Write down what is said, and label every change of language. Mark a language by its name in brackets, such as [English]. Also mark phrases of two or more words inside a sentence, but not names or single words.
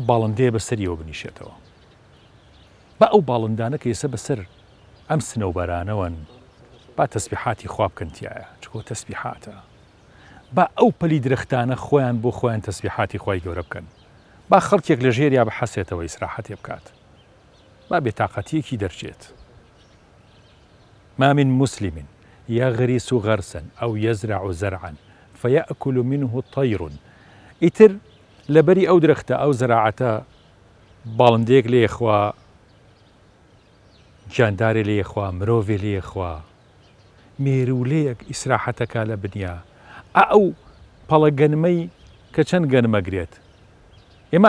[Central Kurdish] باڵندەیە بەسەریەوە بنیشێتەوە با ئەو باڵندانە کە ئێستا بەسەر ئەم سنەوبەرانەوەن با تەسبیحاتی خوا بکەنتیایە چکۆ تەسبیحاتە با ئەو پەلی درەختانە خۆیان بۆ خۆیان تەسبیحاتی خۆی گەورە بکەن با خەڵکێک لە ژێریا بەحەسێتەوە ئیسراحەتێ بکات با بێتاقەتیەکی دەرچێت [Arabic] ما من مسلم يغرس غرسا أو يزرع زرعا فيأكل منه طير [Central Kurdish] ئیتر لەبەری ئەو درەختە ئەو زەراعەتە باڵندێک لێخوا گیاندارێ لێخوا مرۆڤێ لێخوا مێرولەیەک ئیسراحەتەکە لە بنیا ئەو پەڵە گەنمەی کە چەند گەنمەگرێت ئێمە